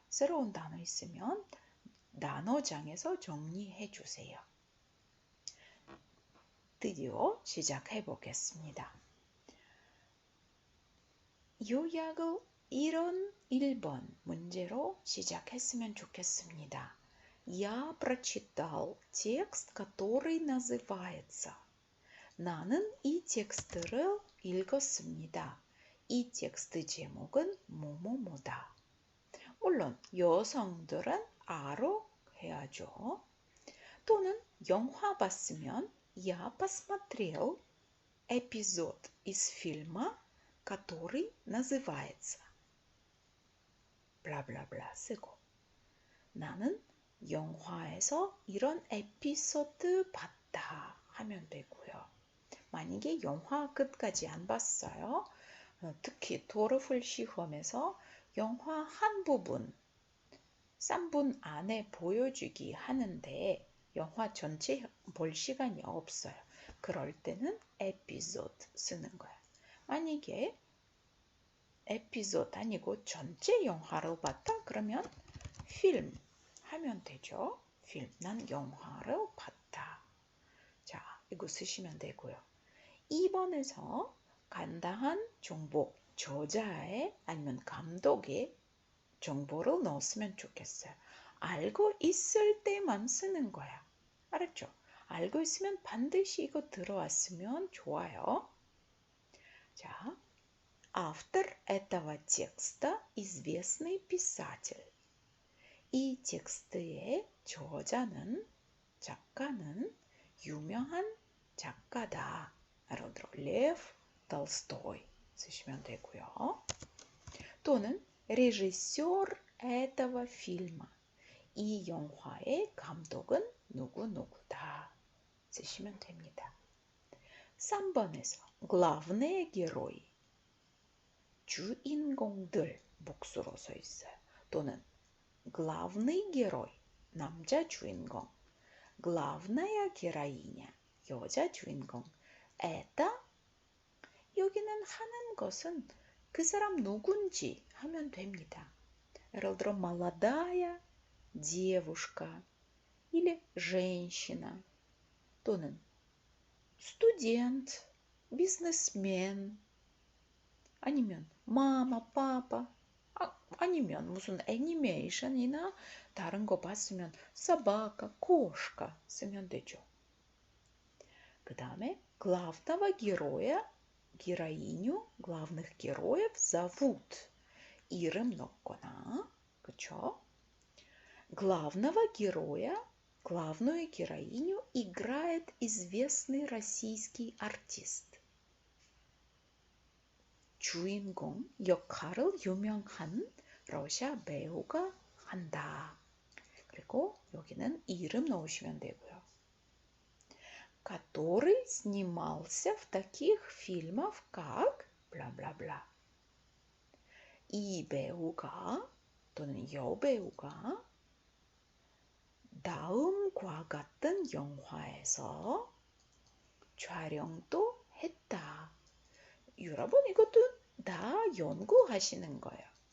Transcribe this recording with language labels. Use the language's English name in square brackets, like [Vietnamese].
[Korean] 새로운 단어 있으면 단어장에서 정리해 주세요. 드디어 시작해 보겠습니다. 요약을 이런 1번 문제로 시작했으면 좋겠습니다. [Russian] Я прочитал текст, который называется. [Korean] 나는 이 텍스트를 읽었습니다. 이 텍스트 제목은 뭐뭐뭐다. 물론 여성들은 알아 해야죠. 또는 영화 봤으면 [Russian] Я посмотрел эпизод из фильма, который называется. [Korean] 블라블라블라 쓰고 나는 영화에서 이런 에피소드 봤다 하면 되고요. 만약에 영화 끝까지 안 봤어요. 특히 토르플 시험에서 영화 한 부분 3분 안에 보여주기 하는데 영화 전체 볼 시간이 없어요. 그럴 때는 에피소드 쓰는 거야. 만약에 에피소드 아니고 전체 영화를 봤다? 그러면 필름 하면 되죠. 필름. 난 영화를 봤다. 자, 이거 쓰시면 되고요. 2번에서 간단한 정보, 저자의 아니면 감독의 정보를 넣었으면 좋겠어요. 알고 있을 때만 쓰는 거야. 알았죠? 알고 있으면 반드시 이거 들어왔으면 좋아요. [Russian] 자, автор этого текста известный писатель. [Korean] 이 텍스트의 저자는 작가는 유명한 작가다. 예를 들어 레프 톨스토이 쓰시면 되고요. [Russian] 또는 режиссер этого фильма. [Korean] 이 영화의 감독은 누구누구다. 쓰시면 됩니다. [Russian] 3번에서 главные герои. [Korean] 주인공들 복수로 써 있어요. [Russian] 또는 главный герой. [Korean] 남자 주인공. [Russian] главная героиня. [Korean] 여자 주인공. это 여기는 하는 것은 그 사람 누군지 하면 됩니다. 예를 들어 [Russian] молодая девушка или женщина [Korean] 또는 [Russian] студент, бизнесмен [Korean] 아니면 마마, 파파 아니면 무슨 애니메이션이나 다른 거 봤으면 [Russian] собака, кошка [Korean] 쓰면 되죠. [Russian] 그 다음에 главного героя, героиню, главных героев зовут. [Korean] 이름 넣거나, 그쵸? [Russian] главного героя, главную героиню играет известный российский артист. [Korean] 주인공 역할을 유명한 러시아 배우가 한다. 그리고 여기는 이름 넣으시면 되고요. [Russian] который снимался в таких фильмах, как бла-бла-бла. [Korean] 이 배우가 또는 여배우가 다음과 같은 영화에서 촬영도 했다. 여러분 이것도 다 연구하시는 거예요.